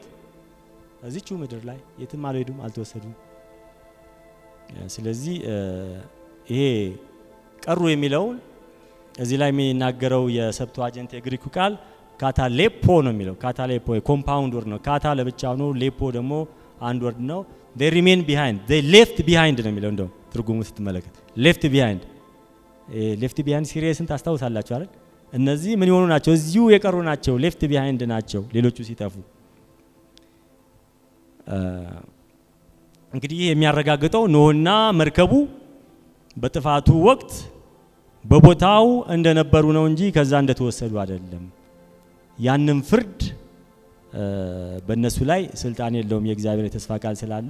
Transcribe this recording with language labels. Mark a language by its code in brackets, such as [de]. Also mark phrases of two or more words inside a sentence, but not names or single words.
[am] እዚቹ ምድር ላይ የትም አልሄዱም፣ አልተወሰዱም። ስለዚህ ይሄ ቀሩ የሚለውን እዚህ ላይ የሚናገረው የሰብትዋጀንት የግሪኩ ቃል ካታሌፖ ነው የሚለው። ካታሌፖ [en] compound word [am] ነው። ካታ ለብቻው ነው፣ ሌፖ ደግሞ አንድ ወርድ ነው። [en] they remain behind they left behind [am] ነው የሚለው። እንደው ትርጉሙ ስትመለከት left behind ሲሪየስን ታስታውሳላችሁ አይደል? እነዚህ ምን የሆኑ ናቸው? እዚሁ የቀሩ ናቸው፣ [en] left behind [am] ናቸው ሌሎቹ ሲጠፉ። እንግዲህ የሚያረጋግጠው ኖህና መርከቡ በጥፋቱ ወቅት በቦታው እንደነበሩ ነው እንጂ ከዛ እንደተወሰዱ አይደለም። ያንን ፍርድ በእነሱ ላይ ስልጣን የለውም የእግዚአብሔር የተስፋ ቃል ስላለ።